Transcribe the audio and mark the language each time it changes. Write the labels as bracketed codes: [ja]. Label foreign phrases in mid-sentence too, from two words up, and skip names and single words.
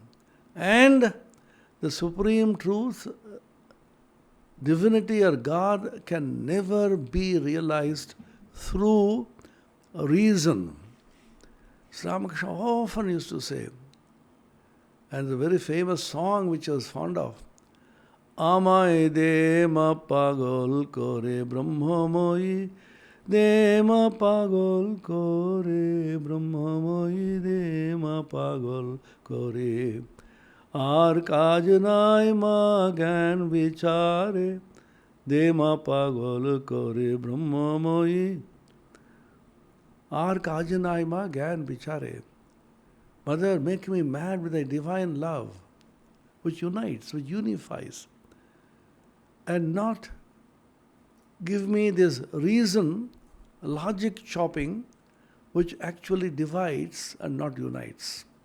[en] And the supreme truth, divinity or God, can never be realized through reason. Sri Ramakrishna often used to say, and the very famous song which I was fond of, [bn] আমায় দে মা পাগল করে ব্রহ্মময়ী, দে মা পাগল করে ব্রহ্মময়ী, দে মা পাগল করে. আর কাজ নাই মা জ্ঞান বিচারে দে মা পাগল করে ব্রহ্মময়ী আর কাজ নাই মা জ্ঞান বিচারে [en] Mother, make me mad with thy divine love. which unites, which unifies, and not give me this reason, logic chopping, which actually divides and not unites.